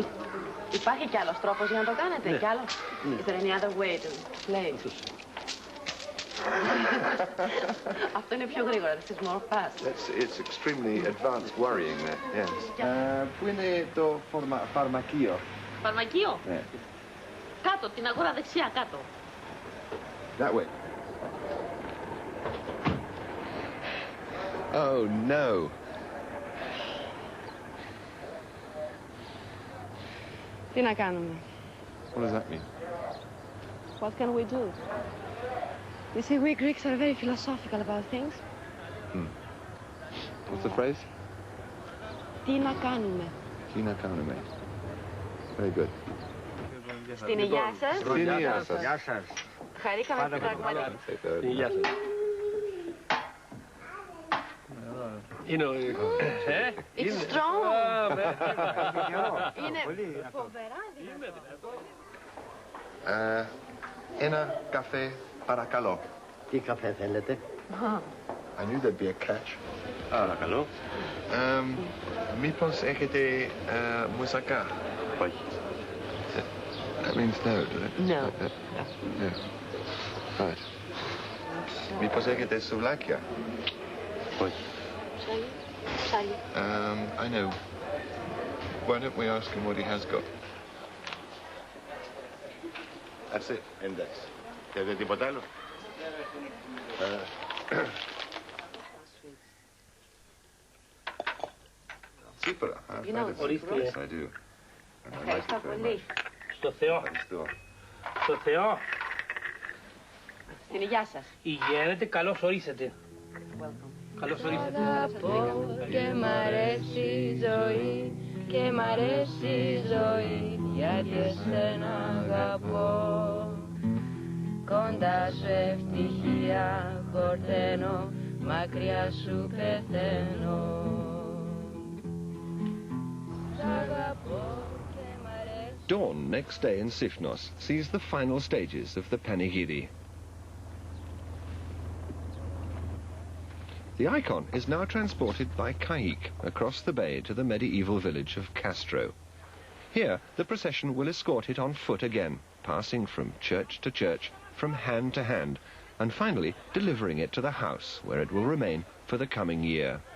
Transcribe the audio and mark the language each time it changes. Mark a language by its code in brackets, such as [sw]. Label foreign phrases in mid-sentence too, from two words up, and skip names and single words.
[el] Υπάρχει κι άλλος τρόπος για να το κάνετε? Ναι. Κι άλλο? Ναι. [en] Is there any other way to play? [el] Αυτό είναι πιο γρήγορα. [en] This is more fast. It's extremely advanced worrying there, yes. [el] Πού είναι το φαρμακείο? Φαρμακείο. Ναι. Κάτω, την αγορά δεξιά, κάτω. [en] That way. Oh, no. [el] Τι να κάνουμε? [en] What does that mean? What can we do? You see, we Greeks are very philosophical about things. What's the phrase? [el] Τι να κάνουμε? Τι να κάνουμε. [en] Very good. [el] Στην υγεία σας. Στην υγεία σας. Γεια σας. Χαρήκαμε που πραγματικά. Στην υγεία σας. [en] It's strong. [el] Είναι φοβερά. Ένα καφέ, παρακαλώ. Τι καφέ θέλετε? [en] I knew there'd be a catch. [el] Παρακαλώ. Μήπως έχετε μουσακά? Όχι. [en] That means no, does it? No. Yeah. Right. Μήπως έχετε σουβλάκια? Όχι. I know. Why don't we ask him what he has got? That's it. [el] Εντάξει. Θέλετε τίποτα άλλο? Τσίπρα. Ορίστε. [en] I do. [el] Ευχαριστώ πολύ. Στο Θεό. Ευχαριστώ. Στο Θεό. Στην υγεία σας. Υγιένετε, καλώς ορίσατε. Καλώς ορίσατε. Αγαπώ και μ' αρέσει η ζωή και μ' αρέσει η ζωή γιατί εσένα αγαπώ. Κοντά σου ευτυχία χορταίνω, μακριά σου πεθαίνω. Σ' αγαπώ. [en] Dawn next day in Sifnos sees the final stages of the Panegyri. The icon is now transported by Kaik across the bay to the medieval village of Castro. Here, the procession will escort it on foot again, passing from church to church, from hand to hand, and finally delivering it to the house, where it will remain for the coming year.